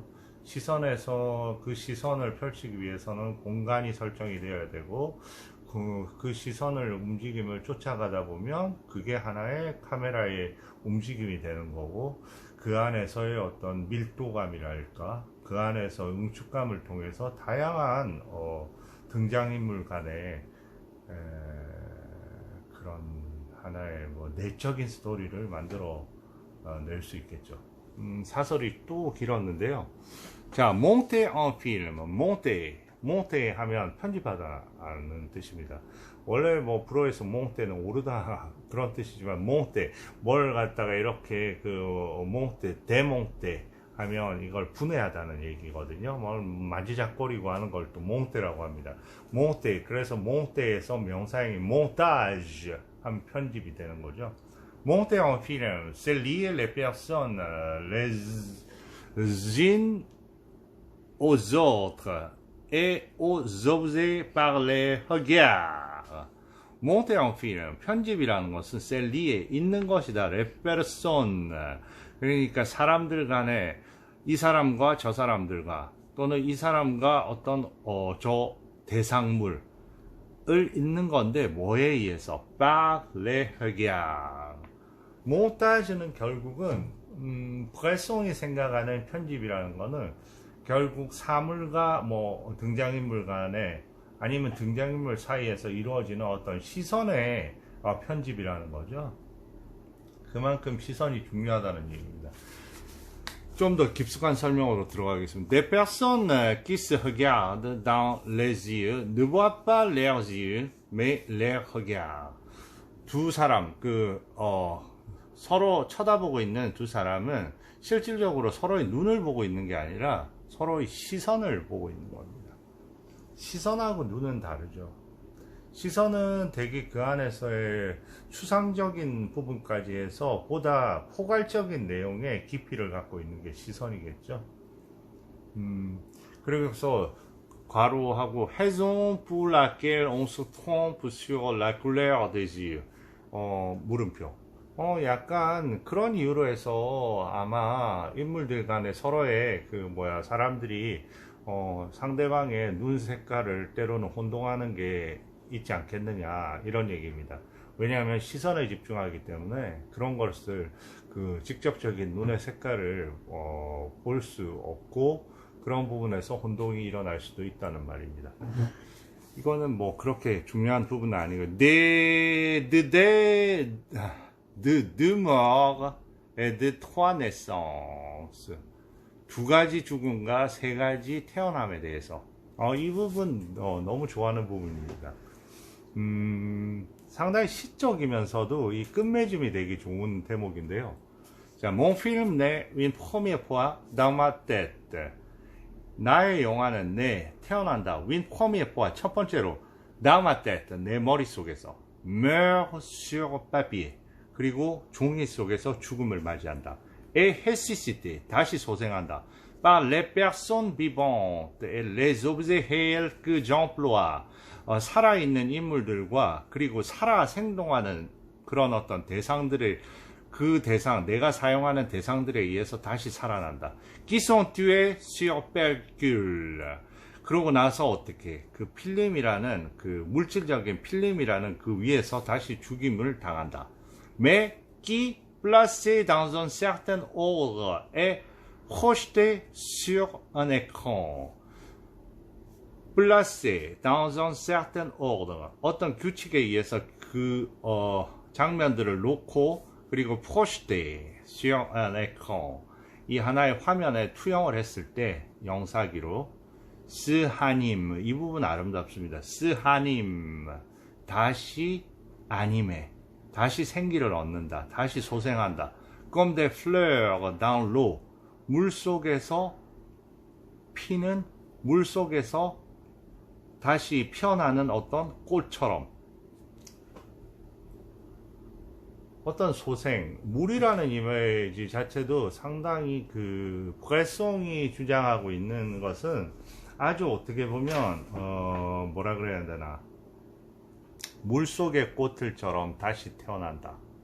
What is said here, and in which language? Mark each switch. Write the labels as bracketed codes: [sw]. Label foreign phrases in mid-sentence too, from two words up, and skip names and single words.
[ko] 시선에서 그 시선을 펼치기 위해서는 공간이 설정이 되어야 되고 그 시선을 움직임을 쫓아가다 보면 그게 하나의 카메라의 움직임이 되는 거고, 그 안에서의 어떤 밀도감이랄까, 그 안에서 응축감을 통해서 다양한 등장인물 간의 그런 하나의 뭐 내적인 스토리를 만들어 낼 수 있겠죠. 사설이 또 길었는데요. 자, [fr] monter en film, [ko] 몽테 하면 편집하다는 뜻입니다. 원래 뭐 불어에서 몽테는 오르다 그런 뜻이지만, 몽테 뭘 갖다가 이렇게 그 [fr] monter démonter [ko] 하면 이걸 분해하다는 얘기거든요. 뭘 만지작거리고 하는 걸 또 몽테라고 합니다. 몽테, 그래서 몽테에서 명사형이 몽타지 하면 편집이 되는 거죠. [fr] Monter en film, c'est lier les personnes les unes aux autres et aux objets par les regards. Monter en film, [ko] 편집이라는 것은 [fr] c'est lier, [ko] 있는 것이다. [fr] Les personnes, [ko] 그러니까 사람들 간에 이 사람과 저 사람들과, 또는 이 사람과 어떤 저 대상물을 잇는 건데 뭐에 의해서? [fr] par les regards. [ko] 몽타주는 결국은 브레송이 생각하는 편집이라는 거는 결국 사물과 뭐 등장인물 간에, 아니면 등장인물 사이에서 이루어지는 어떤 시선의 편집이라는 거죠. 그만큼 시선이 중요하다는 얘기입니다. 좀 더 깊숙한 설명으로 들어가겠습니다. [fr] Des personnes qui se regardent dans les yeux ne voient pas leurs yeux, mais les regards. [ko] 두 사람, 서로 쳐다보고 있는 두 사람은 실질적으로 서로의 눈을 보고 있는 게 아니라 서로의 시선을 보고 있는 겁니다. 시선하고 눈은 다르죠. 시선은 되게 그 안에서의 추상적인 부분까지 해서 보다 포괄적인 내용의 깊이를 갖고 있는 게 시선이겠죠. 그래서 괄호하고 [fr] raison pour laquelle on se trompe sur la couleur des yeux. [ko] 물음표. 약간 그런 이유로 해서 아마 인물들 간에 서로의 사람들이 상대방의 눈 색깔을 때로는 혼동하는 게 있지 않겠느냐, 이런 얘기입니다. 왜냐하면 시선에 집중하기 때문에 그런 것을 직접적인 눈의 색깔을 볼 수 없고, 그런 부분에서 혼동이 일어날 수도 있다는 말입니다. 이거는 뭐 그렇게 중요한 부분은 아니고, [fr] de mort et de trois naissances. [ko] 두 가지 죽음과 세 가지 태어남에 대해서. 이 부분 너무 좋아하는 부분입니다. 상당히 시적이면서도 이 끝맺음이 되게 좋은 대목인데요. 자, [fr] mon film n'est une première fois dans ma tête. [ko] 나의 영화는 태어난다. [fr] une première fois, [ko] 첫 번째로 [fr] dans ma tête, [ko] 내 머릿속에서. [fr] meurt sur papier. [ko] 그리고 종이 속에서 죽음을 맞이한다. [fr] et ressuscité, [ko] 다시 소생한다. [fr] par les personnes vivantes et les objets réels que j'emploie. [ko] 살아있는 인물들과 그리고 살아 생동하는 그런 어떤 대상들의 내가 사용하는 대상들에 의해서 다시 살아난다. [fr] qui sont tués sur pellicule. [ko] 그러고 나서 어떻게 필름이라는 물질적인 필름이라는 그 위에서 다시 죽임을 당한다. [fr] mais qui placé dans un certain ordre est projeté sur un écran. placé dans un certain ordre, [ko] 어떤 규칙에 의해서 장면들을 놓고, 그리고 [fr] projeté sur un écran, [ko] 이 하나의 화면에 투영을 했을 때 영사기로 스하님, 이 부분 아름답습니다. 스하님, 다시 아님에, 다시 생기를 얻는다, 다시 소생한다. [fr] comme des fleurs dans l'eau, [ko] 물속에서 피는, 물속에서 다시 피어나는 어떤 꽃처럼. 어떤 소생, 물이라는 이미지 자체도 상당히 브레송이 주장하고 있는 것은 아주 어떻게 보면 뭐라 그래야 되나, 물속의 꽃들처럼 다시 태어난다.